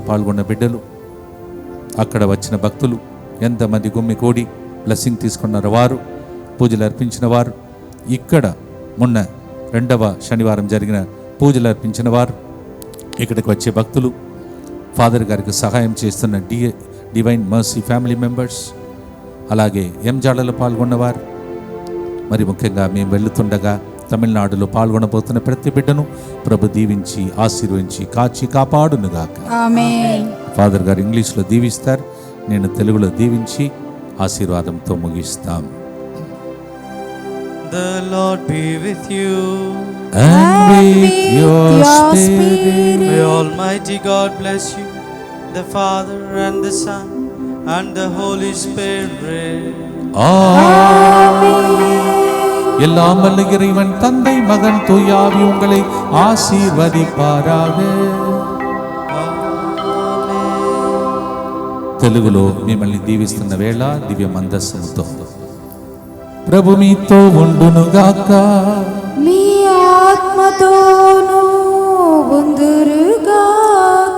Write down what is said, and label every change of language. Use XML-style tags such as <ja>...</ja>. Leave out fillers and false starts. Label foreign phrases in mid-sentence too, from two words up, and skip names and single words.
<te>పాల్గొన్న బిడ్డలు, అక్కడ వచ్చిన భక్తులు ఎంతమంది గుమ్మి కూడి బ్లెస్సింగ్ తీసుకున్నారు, వారు పూజలు అర్పించిన వారు, ఇక్కడ మొన్న 2వ శనివారం జరిగిన పూజలు అర్పించిన వారు, ఇక్కడికి వచ్చే భక్తులు, ఫాదర్ గారికి సహాయం చేస్తున్న డివైన్ మర్సీ</te> <en>family members,</en> <te>అలాగే ఎంజాడలో పాల్గొన్నవారు, మరి ముఖ్యంగా మేము వెళుతుండగా తమిళనాడులో పాల్గొనబోతున్న ప్రతి బిడ్డను ప్రభు దీవించి ఆశీర్వదించి కాచి కాపాడునుగాక. ఆమేన్. ఫాదర్ గారు ఇంగ్లీష్లో దీవిస్తారు, నేను తెలుగులో దీవించి ఆశీర్వాదంతో ముగిస్తాం.</te> <en>The Lord be with you. And with your spirit. May Almighty God bless you, the Father and the Son and the Holy Spirit.</en> <ta>எல்லாம் வல்ல இறைவன் தந்தை மகன் தூய ஆவி உங்களை ఆశీర్వదింపారాக.</ta> <te>తెలుగులో మిమ్మల్ని దీవిస్తున్న వేళ దివ్య మందస్సముతో ప్రభు మీతో ఉండునుగాక. మీ ఆత్మతోనూ ఉందురుగాక.</te>